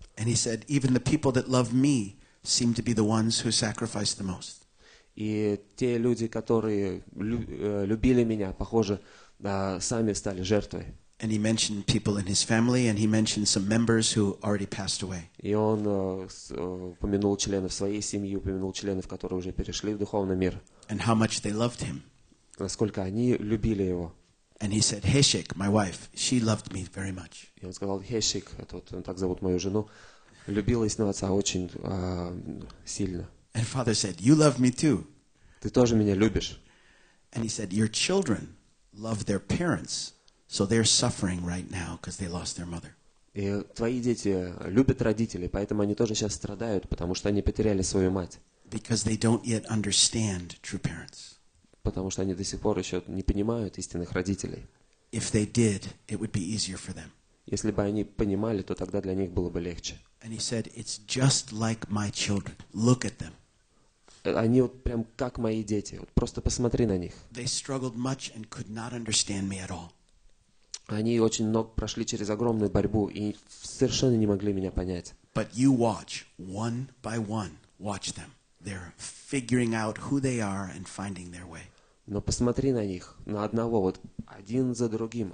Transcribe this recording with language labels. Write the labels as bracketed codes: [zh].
[en] And he said, even the people that love me seem to be the ones who sacrificed the most. [ru] И те люди, которые любили меня, похоже, сами стали жертвой. [en] And he mentioned people in his family, and he mentioned some members who already passed away. [ru] И он упомянул членов своей семьи, упомянул членов, которые уже перешли в духовный мир. [en] And how much they loved him. [ru] Насколько они любили его. [en] And he said, Heshik, my wife, she loved me very much. [ru] И он сказал, Хешик, так зовут мою жену, любила истинного отца очень сильно. [en] And Father said, you love me too. [ru] Ты тоже меня любишь. [en] And he said, your children love their parents, so they're suffering right now because they lost their mother. [ru] И твои дети любят родителей, поэтому они тоже сейчас страдают, потому что они потеряли свою мать. [en] Because they don't yet understand true parents. [ru] Потому что они до сих пор еще не понимают истинных родителей. [en] If they did, it would be easier for them. [ru] Если бы они понимали, то тогда для них было бы легче. [en] And he said, it's just like my children. Look at them. [ru] Они вот прям как мои дети. Вот просто посмотри на них. [en] They struggled much and could not understand me at all. [ru] Они очень много прошли через огромную борьбу и совершенно не могли меня понять. [en] But you watch, one by one, watch them. They're figuring out who they are and finding their way. [ru] Но посмотри на них, на одного, вот один за другим.